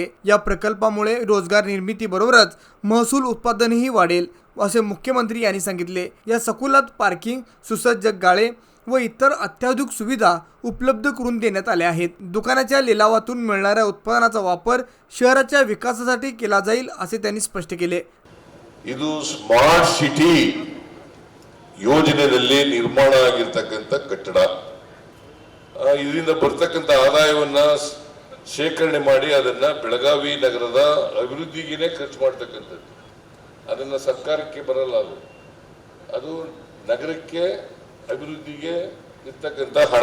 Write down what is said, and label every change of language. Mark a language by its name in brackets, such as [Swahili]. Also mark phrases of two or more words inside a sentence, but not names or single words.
[Marathi] या प्रकल्पामुळे रोजगार निर्मितीबरोबरच महसूल उत्पादनही वाढेल असे मुख्यमंत्री यांनी सांगितले। या संकुलात पार्किंग, सुसज्ज गाळे व इतर अत्याधुनिक सुविधा उपलब्ध करून देण्यात आल्या आहेत। दुकानाच्या लिलावातून मिळणाऱ्या उत्पादनाचा वापर शहराच्या विकासासाठी केला जाईल असे त्यांनी स्पष्ट केले। [Kannada] ಇದು [English] smart city [Kannada] ಯೋಜನೆಯಲ್ಲಿ ನಿರ್ಮಾಣ ಆಗಿರತಕ್ಕಂತ ಕಟ್ಟಡ ಇದರಿಂದ ಬರ್ತಕ್ಕಂತ ಆದಾಯವನ್ನ ಶೇಖರಣೆ ಮಾಡಿ ಅದನ್ನ ಬೆಳಗಾವಿ ನಗರದ ಅಭಿವೃದ್ಧಿಗೆ ಖರ್ಚು ಮಾಡತಕ್ಕಂತದ್ದು। ಅದನ್ನ ಸರ್ಕಾರಕ್ಕೆ ಬರಲ್ಲ, ಅದು ನಗರಕ್ಕೆ ಅಭಿವೃದ್ಧಿಗೆ ಇರ್ತಕ್ಕಂತ ಹಣ।